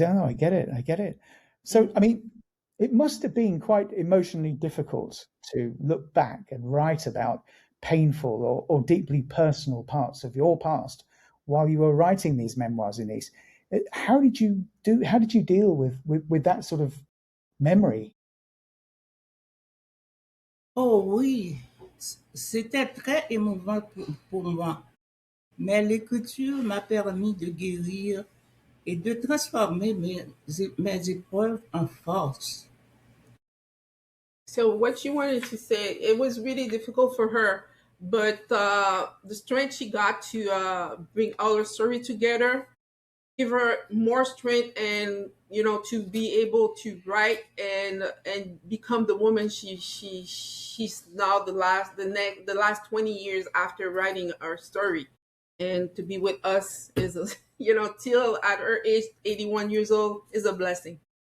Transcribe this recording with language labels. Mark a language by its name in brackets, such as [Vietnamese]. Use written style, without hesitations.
[English] Oh, I get it. So, I mean, it must have been quite emotionally difficult to look back and write about painful or deeply personal parts of your past while you were writing these memoirs, Enice. How did you deal with that sort of memory? [French] Oh oui, c'était très émouvant pour moi, mais l'écriture m'a permis de guérir et de transformer mes épreuves en force. [English] So what she wanted to say, it was really difficult for her, but the strength she got to bring all her story together give her more strength, and to be able to write and become the woman she's now, the last 20 years after writing our story, and to be with us is till at her age 81 years old is a blessing.